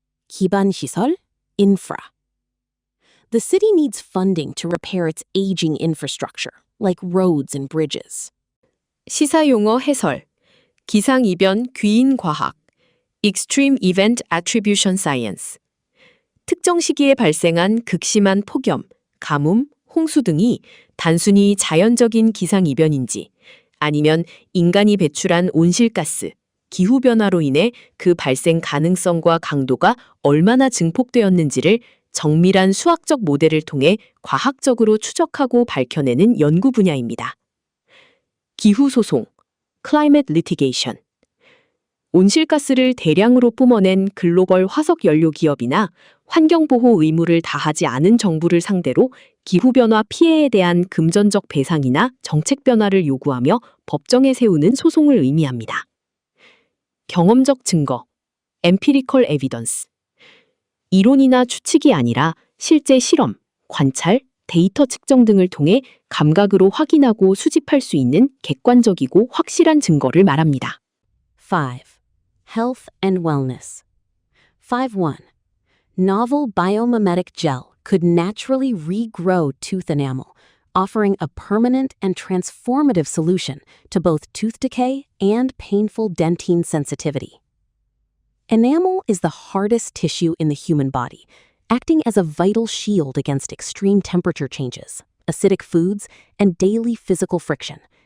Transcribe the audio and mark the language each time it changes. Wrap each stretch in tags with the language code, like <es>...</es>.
<ko>기반시설,</ko> <en>infra. The city needs funding to repair its aging infrastructure, like roads and bridges.</en> <ko>시사용어 해설, 기상이변 귀인과학,</ko> <en>Extreme Event Attribution Science.</en> <ko>특정 시기에 발생한 극심한 폭염, 가뭄, 홍수 등이 단순히 자연적인 기상이변인지 아니면 인간이 배출한 온실가스, 기후변화로 인해 그 발생 가능성과 강도가 얼마나 증폭되었는지를 정밀한 수학적 모델을 통해 과학적으로 추적하고 밝혀내는 연구 분야입니다. 기후소송,</ko> <en>Climate Litigation.</en> <ko>온실가스를 대량으로 뿜어낸 글로벌 화석 연료 기업이나 환경보호 의무를 다하지 않은 정부를 상대로 기후변화 피해에 대한 금전적 배상이나 정책 변화를 요구하며 법정에 세우는 소송을 의미합니다. 경험적 증거,</ko> <en>Empirical Evidence.</en> <ko>이론이나 추측이 아니라 실제 실험, 관찰, 데이터 측정 등을 통해 감각으로 확인하고 수집할 수 있는 객관적이고 확실한 증거를 말합니다.</ko> <en>5. Health and Wellness. 5.1. Novel biomimetic gel could naturally regrow tooth enamel, offering a permanent and transformative solution to both tooth decay and painful dentine sensitivity. Enamel is the hardest tissue in the human body, acting as a vital shield against extreme temperature changes, acidic foods, and daily physical friction.</en>